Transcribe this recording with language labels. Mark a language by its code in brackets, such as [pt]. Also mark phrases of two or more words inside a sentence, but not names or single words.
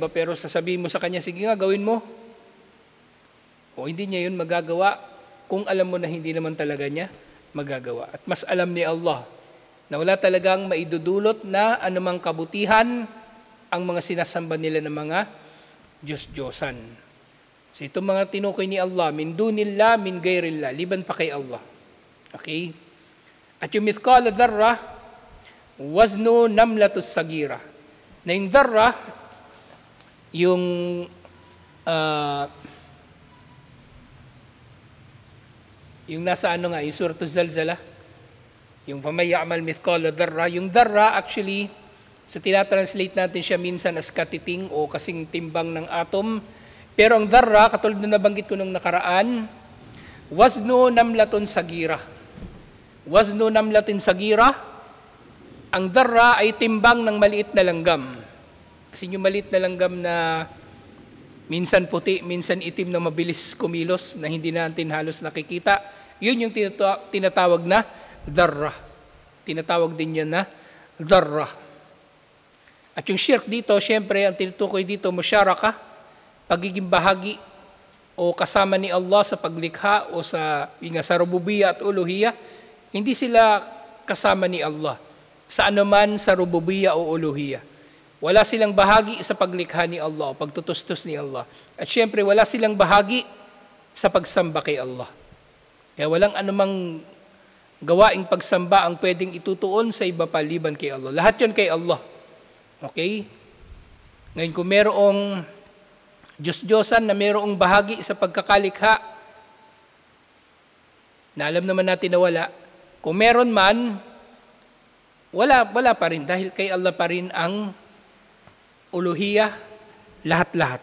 [tl] Pero sasabihin mo sa kanya, sige nga, gawin mo. Hindi niya yun magagawa kung alam mo na hindi naman talaga niya magagawa. At mas alam ni Allah na wala talagang maidudulot na anumang kabutihan ang mga sinasamba nila ng mga Diyos-Diyosan. So itong mga tinukoy ni Allah, [ar] من دون الله، من غير الله, [tl] liban pa kay Allah. Okay? At yung [ar] مثقال ذرة، وزن نملة صغيرة. [tl] Na yung dharra, yung nasa ano nga, yung Suratul Zalzala, yung [ar] فمن يعمل مثقال ذرة, [tl] yung dharra actually, so tinatranslate natin siya minsan as katiting o kasing timbang ng atom, pero ang dharra, katulad na nabanggit ko nung nakaraan, [ar] وزن نملة صغيرة. وزن نملة صغيرة, [tl] ang dharra ay timbang ng maliit na langgam. Kasi yung maliit na langgam na minsan puti, minsan itim na mabilis kumilos na hindi natin halos nakikita, yun yung tinatawag na dharra. Tinatawag din yan na dharra. At yung shirk dito, syempre, ang tinutukoy dito, musyaraka, pagiging bahagi o kasama ni Allah sa paglikha o sa rububiyya at uluhiyya, hindi sila kasama ni Allah sa anuman sa rububiyya o uluhiyya. Wala silang bahagi sa paglikha ni Allah o pagtutustos ni Allah. At syempre, wala silang bahagi sa pagsamba kay Allah. Kaya walang anumang gawaing pagsamba ang pwedeng itutuon sa iba paliban kay Allah. Lahat yun kay Allah. Okay? Ngayon, kung merong Diyos-Diyosan na merong bahagi sa pagkakalikha, na alam naman natin na wala, kung meron man, wala pa rin dahil kay Allah pa rin ang uluhiyah, lahat-lahat.